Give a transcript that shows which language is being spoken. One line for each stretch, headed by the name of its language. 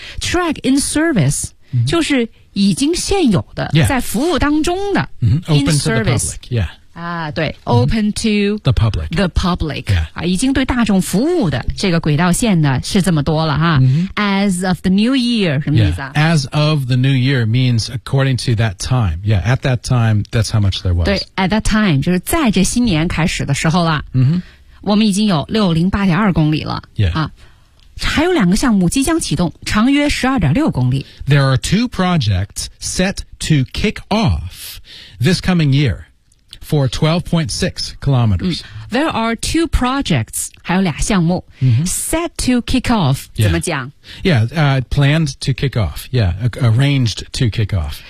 English: track in service、mm-hmm.
Chinese: 就是已经现有的、
English: yeah.
Chinese: 在服务当中的、
English: mm-hmm. open in service to the public、yeah. 啊、对 open、mm-hmm. to the public、yeah.
Chinese: 啊、已经对大众服务的这个轨道线呢是这么多了哈、 mm-hmm.
English: as of the new year
Chinese: 什么意思啊、
English: yeah. as of the new year means according to that time yeah at that time that's how much there was
Chinese: 对
English: at that time
Chinese: 就是在这新年开始的时候了、 mm-hmm. 我们已经有 608.2 公里了、
English: yeah.
Chinese: 啊还有两个项目即将启动，长约 12.6 公里。
English: There are two projects set to kick off this coming year for 12.6 kilometers.、嗯、there are two projects,
Chinese: 还有俩项目、 mm-hmm.
English: set to kick off,、 yeah.
Chinese: 怎么讲
English: Yeah,、planned to kick off, yeah, arranged to kick off.